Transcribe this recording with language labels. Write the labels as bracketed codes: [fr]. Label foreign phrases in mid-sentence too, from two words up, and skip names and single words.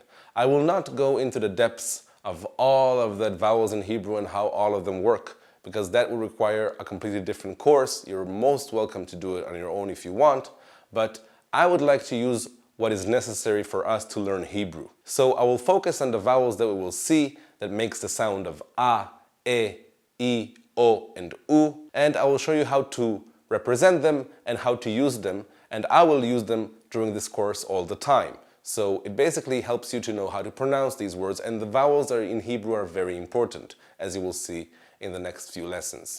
[en] I will not go into the depths of all of the vowels in Hebrew and how all of them work, because that will require a completely different course. You're most welcome to do it on your own if you want, but I would like to use what is necessary for us to learn Hebrew. So I will focus on the vowels that we will see that makes the sound of a, e, o, and u, and I will show you how to represent them and how to use them, and I will use them during this course all the time. So it basically helps you to know how to pronounce these words, and the vowels in Hebrew are very important, as you will see in the next few lessons.